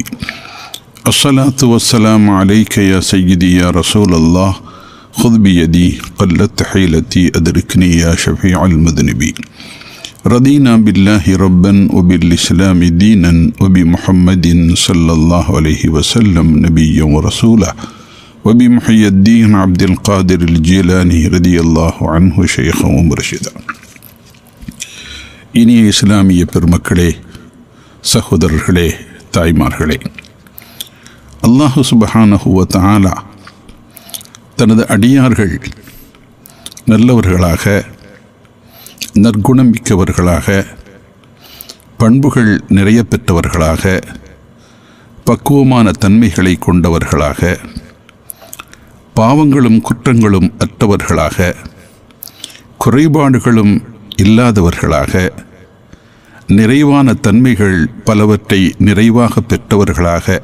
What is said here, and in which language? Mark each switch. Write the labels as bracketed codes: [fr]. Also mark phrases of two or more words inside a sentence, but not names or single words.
[ar] الصلاة والسلام عليك يا سيدي يا رسول الله خذ بيدي قلت حيلتي أدركني يا شفيع المذنبين. رضينا بالله ربا وبالإسلام دينا وبمحمد صلى الله عليه وسلم نبيا ورسولا وبمحي الدين عبد القادر الجيلاني رضي الله عنه شيخا ومرشدا. [ta] இனிய இஸ்லாமிய பெருமக்களே, சகோதரர்களே, தாய்மார்களே, [ar] الله سبحانه و تعالى [ta] தனது அடியார்கள் நல்லவர்களாக, நற்குணம் மிக்கவர்களாக, பண்புகள் நிறைய பெற்றவர்களாக, பக்குவமான தன்மைகளை கொண்டவர்களாக, பாவங்களும் குற்றங்களும் அற்றவர்களாக, குறைபாடுகளும் இல்லாதவர்களாக, நிறைவான தன்மைகள் பலவற்றை நிறைவாக பெற்றவர்களாக,